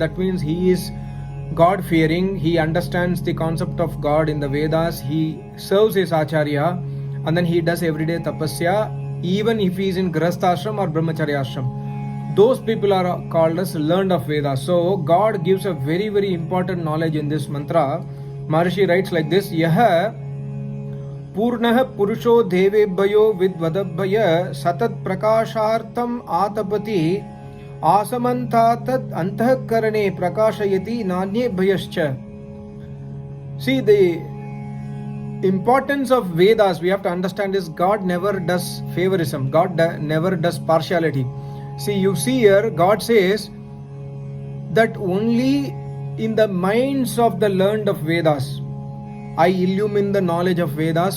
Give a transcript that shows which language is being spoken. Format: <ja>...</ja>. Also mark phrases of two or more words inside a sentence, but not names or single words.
<en>That means he is God-fearing. He understands the concept of God in the Vedas. He serves his Acharya and then he does everyday tapasya, even if he is in</en> <sa>गृहस्थ आश्रम</sa> <en>or</en> <sa>ब्रह्मचर्य आश्रम.</sa> <en>Those people are called as learned of Vedas. So God gives a very, very important knowledge in this mantra. Maharishi writes like this:</en> <sa>यः पूर्णः पुरुषो देवेभ्यो विद्वद्भ्यः सततं प्रकाशार्थम् आतपति असमन्तात् अन्तःकरणे प्रकाशयति नान्ये भ्यश्च.</sa> <en>See, the importance of Vedas we have to understand is God never does favorism. God never does partiality. See, you see here, God says that only in the minds of the learned of Vedas I illumine the knowledge of Vedas.</en>